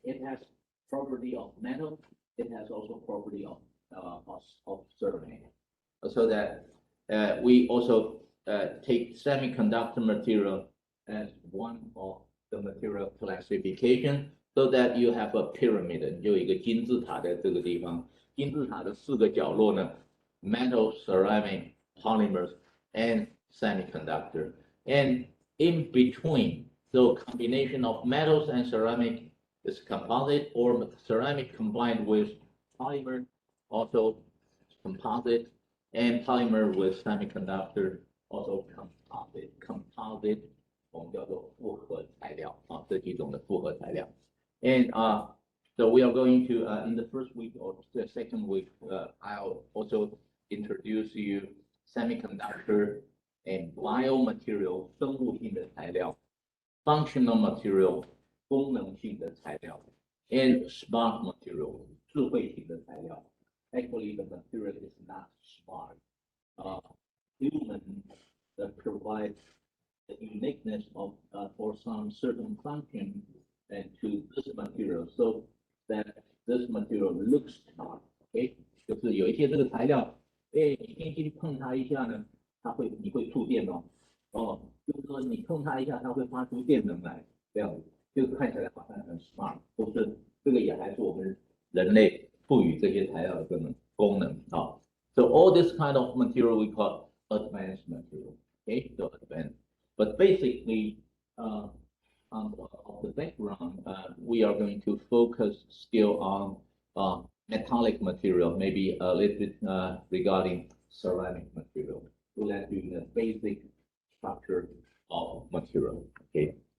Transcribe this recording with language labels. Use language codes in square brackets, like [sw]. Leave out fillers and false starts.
[en] It has property of metal. It has also property of ceramic. So that we also take semiconductor material as one of the material classification, so that you have a pyramid. [zh] 有一个金字塔在这个地方，金字塔的四个角落呢 ， [en] metal, ceramic, polymers, and semiconductor. And in between, so combination of metals and ceramic is composite, or ceramic combined with polymer, also composite, and polymer with semiconductor, also composite. [zh] Composite 我们叫做复合材料啊，这几种的复合材料。 [en] And so we are going to in the first week or the second week, I'll also introduce you semiconductor and biomaterial 生物性的材料 ，functional material 功能性的材料 ，and smart material 智慧型的材料。 Actually, the material is not smart. Human that provides the uniqueness of for some certain function and to this material, so that this material looks smart. [zh] OK， 就是有一些这个材料，哎，你进去碰它一下呢，你会触电哦。哦，就是说你碰它一下，它会发出电能来，这样子，就是看起来好像很 smart， 不是这个也还是我们人类赋予这些材料的功能啊。 [en] So all this kind of material we call advanced material. Okay, so advanced. But basically, on the background, we are going to focus still on metallic material, maybe a little bit regarding ceramic material. So let's do the basic structure of material. Okay.